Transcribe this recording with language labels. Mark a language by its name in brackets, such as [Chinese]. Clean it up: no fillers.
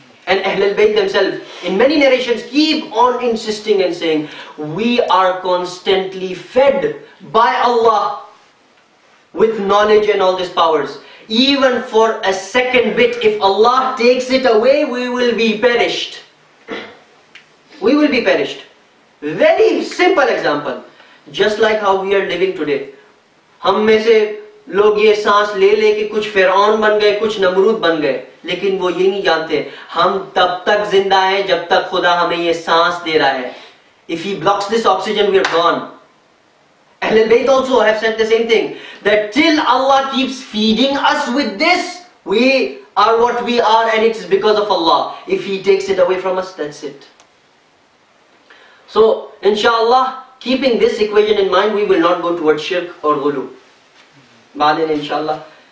[English] And Ahlul Bayt themselves, in many narrations, keep on insisting and saying, we are constantly fed by Allah with knowledge and all these powers. Even for a second bit, if Allah takes it away, we will be perished. We will be perished. Very simple example. Just like how we are living today. [Urdu] ہم میں سے لوگ یہ سانس لے لے کے کچھ فرعون بن گئے, کچھ نمرود بن گئے, لیکن وہ یہ نہیں جانتے ہم تب تک زندہ ہیں جب تک خدا ہمیں یہ سانس دے رہا ہے. [English] If He blocks this oxygen, we are gone. Ahlul Bayt also have said the same thing, that till Allah keeps feeding us with this, we are what we are, and it's because of Allah. If He takes it away from us, that's it. So, inshallah, keeping this equation in mind, we will not go towards shirk or ghulu. Ba'din, inshallah.